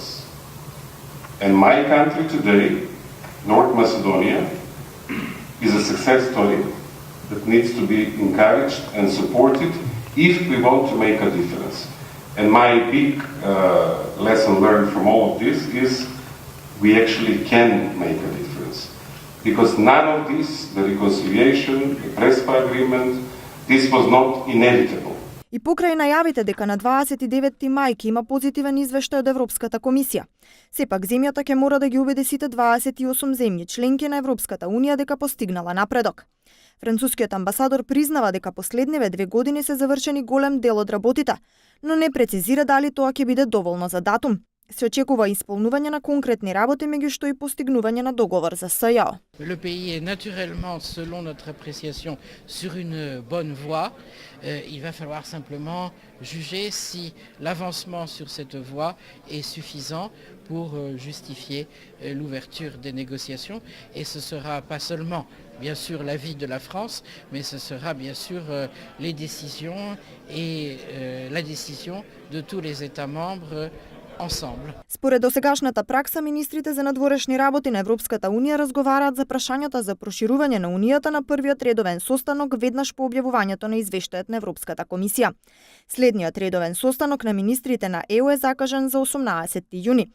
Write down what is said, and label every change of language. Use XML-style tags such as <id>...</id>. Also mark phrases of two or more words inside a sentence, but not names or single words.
<en>And my country today, North Macedonia, is a success story that needs to be encouraged and supported if we want to make a difference. And my big lesson learned from all of this is we actually can make a difference. Because none of this, the reconciliation, the Prespa agreement, this was not inevitable.</en> <mk>И покрај најавите дека на 29 мај ќе има позитивен извештај од Европската комисија, сепак земјата ќе мора да ги убеди сите 28 земји членки на Европската унија дека постигнала напредок. Францускиот амбасадор признава дека последниве 2 години се завршени голем дел од работите, но не прецизира дали тоа ќе биде доволно за датум. Се очекува исполнување на конкретни работи, меѓу што и постигнување на договор за СЈО.</mk> <fr>Le pays est naturellement, selon notre appréciation, sur une bonne voie. Il va falloir simplement juger si l'avancement sur cette voie est suffisant pour justifier l'ouverture des négociations. Et ce sera pas seulement, bien sûr, l'avis de la France, mais ce sera bien sûr les décisions et la décision de tous les États membres ensemble.</fr> <mk>Според досегашната пракса, министрите за надворешни работи на Европската унија разговараат за прашањата за проширување на унијата на првиот редовен состанок веднаш по објавувањето на извештајот на Европската комисија. Следниот редовен состанок на министрите на ЕУ е закажан за 18 јуни.</mk>